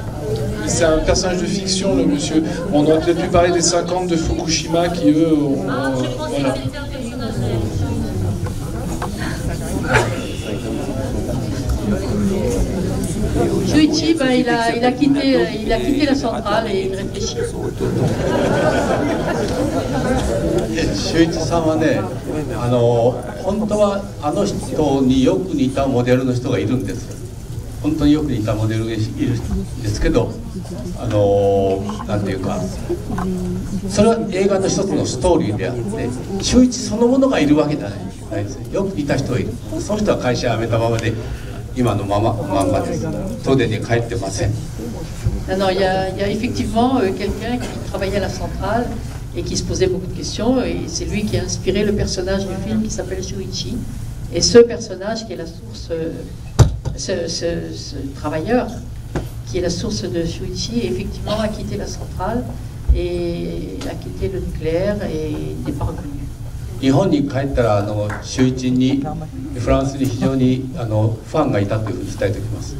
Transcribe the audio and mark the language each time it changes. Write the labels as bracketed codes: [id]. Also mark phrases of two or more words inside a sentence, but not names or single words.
[fr] C'est un personnage de fiction, le monsieur. On aurait peut-être pu parler des 50 de Fukushima qui, eux, ont... voilà. Shuichi, il a quitté la centrale et il réfléchit. [ja] 修一さんはね、本当はあの人によく似たモデルの人がいるんですよ。本当によく似たモデルがいるんですけど、なんていうか、それは映画の一つのストーリーであって、修一そのものがいるわけじゃないですね。よく似た人がいる。その人は会社辞めたままで、今のまんまです。東電に帰ってません。 [fr] Non, il y a effectivement quelqu'un qui travaillait à la centrale et qui se posait beaucoup de questions, et c'est lui qui a inspiré le personnage du film qui s'appelle Shuichi. Et ce personnage qui est la source, ce travailleur qui est la source de Shuichi, effectivement a quitté la centrale et a quitté le nucléaire et n'est pas revenu. [ja] 日本に帰ったら修一にフランスに非常にファンがいたというふうに伝えておきます。